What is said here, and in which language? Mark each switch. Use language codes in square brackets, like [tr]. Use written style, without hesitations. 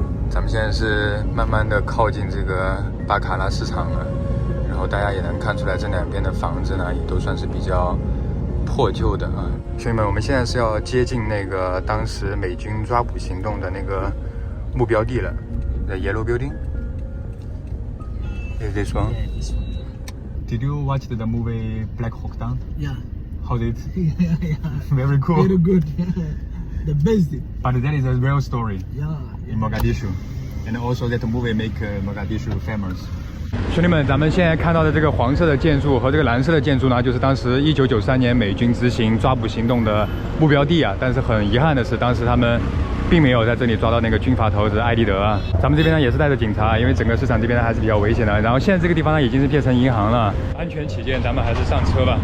[zh] 咱们现在是慢慢的靠近这个巴卡拉市场了。然后大家也能看出来，这两边的房子呢，也都算是比较破旧的啊。兄弟们，我们现在是要接近那个当时美军抓捕行动的那个目标地了。 [en] The yellow building. Is this one? Did you watch the movie Black Hawk Down? Yeah. How's it? Yeah. Very cool. Very good. The best. But that is a real story. Yeah. In Mogadishu. And also that movie make Mogadishu famous. [zh] 兄弟们，咱们现在看到的这个黄色的建筑和这个蓝色的建筑呢，就是当时1993年美军执行抓捕行动的目标地啊。但是很遗憾的是，当时他们并没有在这里抓到那个军阀头子艾利德啊。咱们这边呢也是带着警察，因为整个市场这边还是比较危险的。然后现在这个地方呢已经是变成银行了，安全起见，咱们还是上车吧。